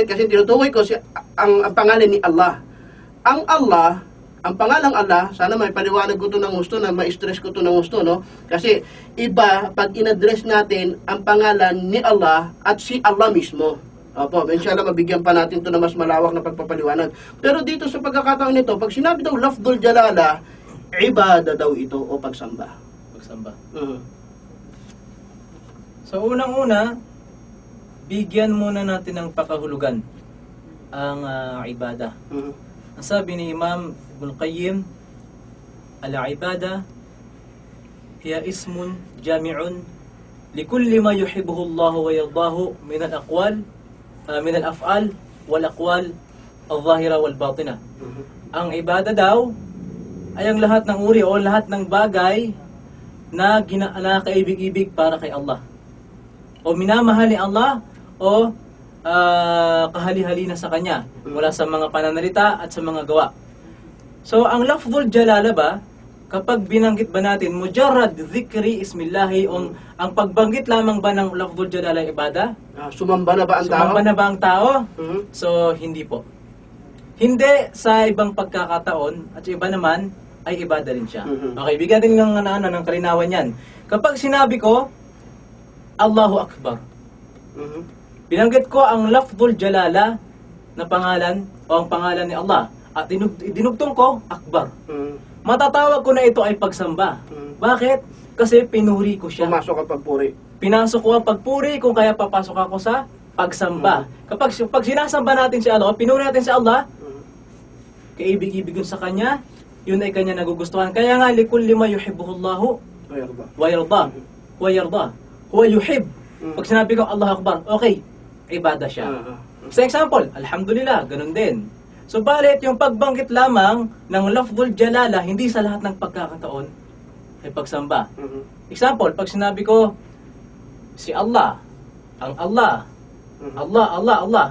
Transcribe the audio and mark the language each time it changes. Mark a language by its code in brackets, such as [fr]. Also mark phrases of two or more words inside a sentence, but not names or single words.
[tl] Kasi tinutukoy ko ang pangalan ni Allah. Ang Allah, ang pangalang Allah, sana may paliwanag ko ito ng gusto, na ma-stress ko ito ng gusto, no? Kasi iba, pag in-address natin ang pangalan ni Allah at si Allah mismo. Opo, inshallah mabigyan pa natin ito na mas malawak na pagpapaliwanag. Pero dito sa pagkakataon nito, pag sinabi daw [ar] لفظ الجلالة, [tl] ibada daw ito o pagsamba. Pagsamba. So unang-una, bigyan muna natin ng pakahulugan ang ibada. Ang sabi ni Imam Ibn Qayyim, [ar] العبادة هي اسم جامع لكل ما يحبه الله ويرضاه من الأقوال من الأفعال والأقوال الظاهرة والباطنة. [tl] Ang ibada daw ay ang lahat ng uri o lahat ng bagay na kaibig-ibig para kay Allah. O minamahal ni Allah o kahali-hali na sa Kanya mula sa mga pananalita at sa mga gawa. So, ang [ar] لفظ الجلالة [tl] ba, kapag binanggit ba natin, [ar] مجرد ذكر اسم الله, [tl] ang pagbanggit lamang ba ng [ar] لفظ الجلالة [tl] ibada? Sumamba na ba ang tao? Sumamba na ba ang tao? So, hindi po. Hindi sa ibang pagkakataon, at iba naman, ay ibada rin siya. Okay, bigyan din ng kalinawan yan. Kapag sinabi ko, [ar] الله أكبر, [tl] binanggit ko ang [ar] لفظ الجلالة [tl] na pangalan o ang pangalan ni Allah at dinugtong ko Akbar. Matatawag ko na ito ay pagsamba. Bakit? Kasi pinuri ko siya. Pumasok ang pagpuri. Pinasok ko ang pagpuri kung kaya papasok ako sa pagsamba. Pag sinasamba natin si Allah o pinuri natin si Allah, kaibig-ibig yun sa Kanya, yun ay Kanya nagugustuhan. Kaya nga, [ar] لكل ما يحبه الله ويرضى. ويرضى. هو يحب. [tl] Pag sinabi ko [ar] الله أكبر, [tl] okay, ibada siya. Sa example, alhamdulillah, ganun din. So, balit yung pagbanggit lamang ng [ar] لفظ الجلالة, [tl] hindi sa lahat ng pagkakataon ay pagsamba. Example, pag sinabi ko, si Allah, ang Allah, Allah.